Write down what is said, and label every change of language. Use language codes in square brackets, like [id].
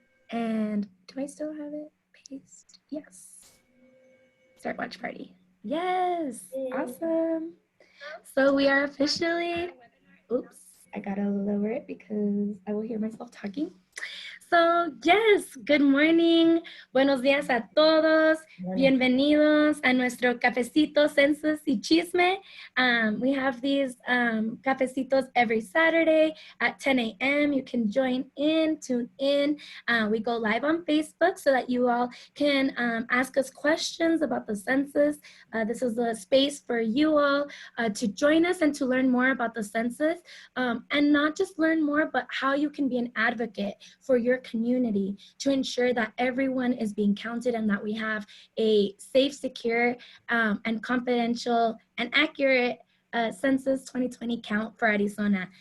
[en] And do I still have it? Paste. Yes. Start watch party. Yes. Awesome. So we are officially, oops, I gotta lower it because I will hear myself talking. So, yes, good morning. [es] Buenos días a todos. Bienvenidos a nuestro cafecito, Census y Chisme. [en] We have these cafecitos every Saturday at 10 a.m. You can join in, tune in. We go live on Facebook so that you all can ask us questions about the census. This is a space for you all to join us and to learn more about the census, and not just learn more, but how you can be an advocate for your community to ensure that everyone is being counted and that we have a safe, secure, and confidential and accurate Census 2020 count for Arizona.